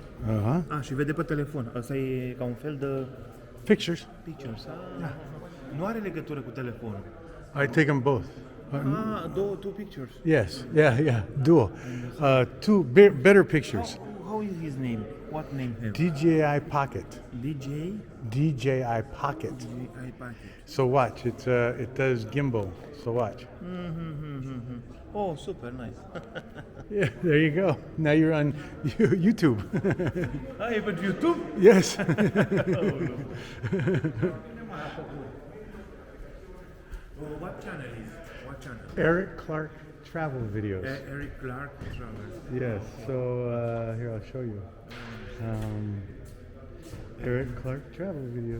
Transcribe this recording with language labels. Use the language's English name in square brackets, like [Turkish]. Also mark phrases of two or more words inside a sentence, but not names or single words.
[Romanian] Uh-huh. Și vede pe telefon. Asta e ca un fel de [English] Pictures. pictures. [Romanian] Nu are legătură cu telefonul. [English] I take them both. Two pictures. Yes. Yeah. Dual. Two better pictures. How is his name? What name have? DJI Pocket. DJ? DJI Pocket. DJI Pocket. So watch. It does gimbal. So watch. Oh, super nice. Yeah. There you go. Now you're on YouTube. [Romanian] E pentru YouTube? [English] Yes. What channel is? What channel? Eric Clark Travel Videos. Eric Clark Travel. Yes. So here I'll show you. Eric Clark Travel Videos.